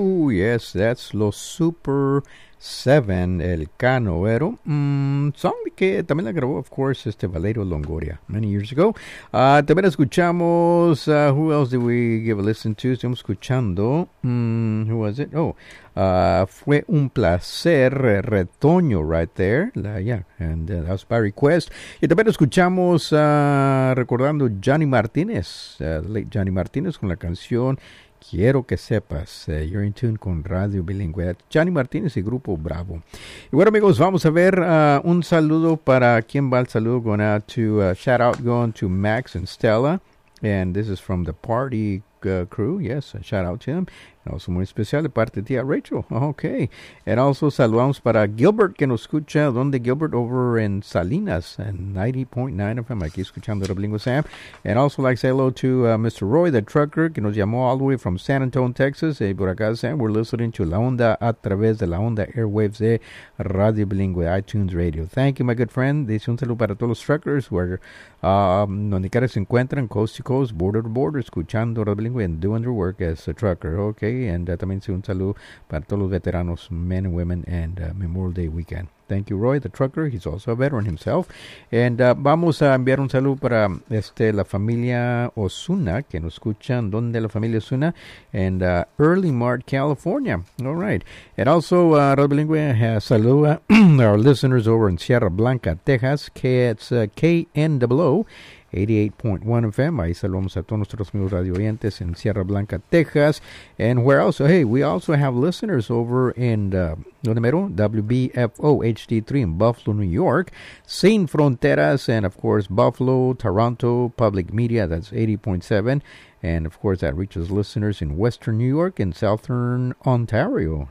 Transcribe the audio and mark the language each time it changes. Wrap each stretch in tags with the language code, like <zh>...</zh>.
<en>Yes, that's Los Super 7, El Canoero. Song</en> <es>que también la grabó,</es> <en>of course, Valero Longoria, many years ago.</en> <es>También escuchamos,</es> <en>who else did we give a listen to?</en> <es>Estamos escuchando,</es> <en>who was it? Oh, fue un placer, Retoño, right there. And that was by request.</en> <es>Y también escuchamos, recordando</es> <en>Johnny Martinez, late Johnny Martinez,</en> <es>con la canción</es> <en>Quiero que sepas, you're in tune con Radio Bilingüe.</en> <es>Johnny Martínez y Grupo Bravo. Y bueno, amigos, vamos a ver un saludo para quien va el saludo.</es> <en>Going out to shout out going to Max and Stella. And this is from the party crew. Yes, shout out to him. And also</en> <es>muy especial de parte de tía Rachel.</es> <en>Okay. And also</en> <es>saludamos para Gilbert que nos escucha. Donde Gilbert?</es> <en>Over in Salinas. And 90.9 FM.</en> <es>Aquí escuchando Radio Bilingüe Sam.</es> <en>And also like say hello to Mr. Roy, the trucker,</en> <es>que nos llamó</es> <en>all the way from San Antonio, Texas.</en> <es>Y por acá,</es> <en>Sam, we're listening to La Onda</en> <es>a través de</es> <en>La Onda Airwaves de Radio Bilingüe, iTunes Radio. Thank you, my good friend.</en> <es>Dice un saludo para todos los</es> <en>truckers where</en> <es>donde quiera se encuentran,</es> <en>coast to coast, border to border,</en> <es>escuchando</es> <en>Radio Bilingüe and doing their work as a trucker. Okay.</en> <es>And también un saludo para todos los veteranos,</es> <en>men and women,</en> <es>and Memorial Day weekend.</es> <en>Thank you, Roy, the trucker. He's also a veteran himself.</en> <es>And vamos a enviar un saludo para la familia Osuna, que nos escuchan. ¿Dónde la familia Osuna? And Early Mart, California.</es> <en>All right. And also, Radio Bilingüe saluda our listeners over in Sierra Blanca, Texas. KNWO. 88.1 FM.</en> <es>Ahí saludamos a todos nuestros amigos radio oyentes en Sierra Blanca, Texas.</es> <en>And where else? Hey, we also have listeners over in WBFO HD3 in Buffalo, New York. Sin Fronteras. And of course, Buffalo, Toronto, Public Media. That's 80.7. And of course, that reaches listeners in Western New York and Southern Ontario.</en>